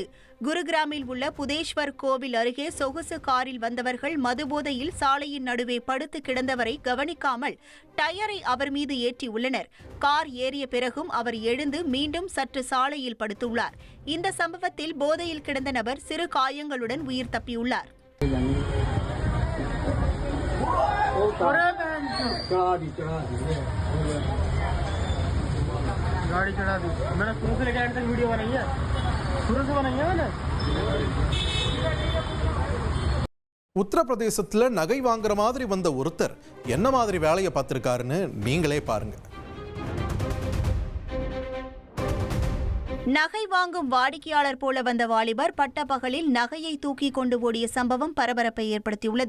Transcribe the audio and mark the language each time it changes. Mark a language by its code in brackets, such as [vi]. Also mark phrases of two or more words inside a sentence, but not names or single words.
[ta] குருகிராமில் உள்ள புதேஸ்வர் கோவில் அருகே சொகுசு காரில் வந்தவர்கள் மதுபோதையில் சாலையின் நடுவே படுத்து கிடந்தவரை கவனிக்காமல் டயரை அவர் மீது ஏற்றியுள்ளனர். கார் ஏறிய பிறகும் அவர் எழுந்து மீண்டும் சற்று சாலையில் படுத்துள்ளார். இந்த சம்பவத்தில் போதையில் கிடந்த நபர் சிறு காயங்களுடன் உயிர் தப்பியுள்ளார். [hi] गाड़ी चढ़ा दी मैंने शुरू से लेकर एंड तक वीडियो बनाई है शुरू से बनाई है मैंने. [ta] உத்தரப்பிரதேசத்துல நகை வாங்குற மாதிரி வந்த ஒருத்தர் என்ன மாதிரி வேலையை பார்த்திருக்காருன்னு நீங்களே பாருங்க. நகை வாங்கும் வாடிக்கையாளர் போல வந்த வாலிபர் பட்டப்பகலில் நகையை தூக்கி கொண்டு ஓடிய சம்பவம் பரபரப்பை ஏற்படுத்தியுள்ளது.